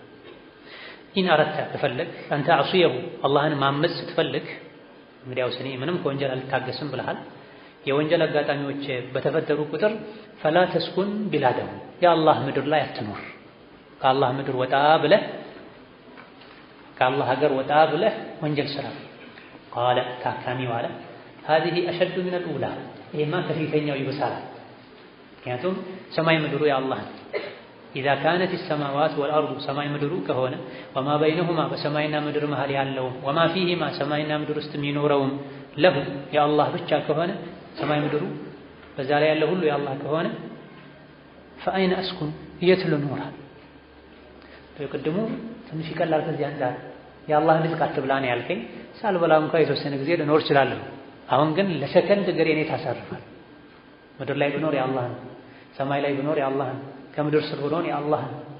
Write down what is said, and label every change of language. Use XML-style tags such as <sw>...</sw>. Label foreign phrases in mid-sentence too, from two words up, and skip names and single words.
<ar>إن أردت</ar> <am>ከፈለግ</am> <ar>أن تعصيه</ar> <am>አላህን ማመፅ ስትፈልግ እንግዲያውስ እኔ ምንም ከወንጀል አልታገስም ብለሃል። የወንጀል አጋጣሚዎች በተፈጠሩ ቁጥር</am> <ar>فلا تسكن بلاده</ar> <am>የአላህ ምድር ላይ አትኖር። ከአላህ ምድር ወጣ ብለህ ከአላህ ሀገር ወጣ ብለህ ወንጀል ስራ። ቃለ ታካሚው አለ</am> <ar>هذه أشد من الأولى</ar> <am>ይሄማ ከፊተኛው ይብሳል። ምክንያቱም ሰማይ ምድሩ የአላህ ነው።</am> <ar>إذا كانت السماوات والأرض</ar> <am>ሰማይ ምድሩ ከሆነ</am> <ar>وما بينهما</ar> <am>በሰማይና ምድር መሃል ያለው</am> <ar>وما فيهما</ar> <am>ሰማይና ምድር ውስጥ የሚኖረውም ለሁ የአላህ ብቻ ከሆነ ሰማይ ምድሩ በዛ ላይ ያለው ሁሉ የአላህ ከሆነ</am> <ar>فأين أسكن</ar> <am>የት ልኖር? ቅድሙ ትንሽ ይቀላል። ከዚህ አንፃር የአላህን ሪዝቅ አትብላ ነው ያልከኝ። ሳልበላ እንኳን የተወሰነ ጊዜ ልኖር እችላለሁ። አሁን ግን ለሰከንድ እግሬን ታሳርፋል። ምድር ላይ ብኖር የአላህ ነው፣ ሰማይ ላይ ብኖር የአላህ ነው፣ ከምድር ስር ብኖር የአላህ ነው።</am>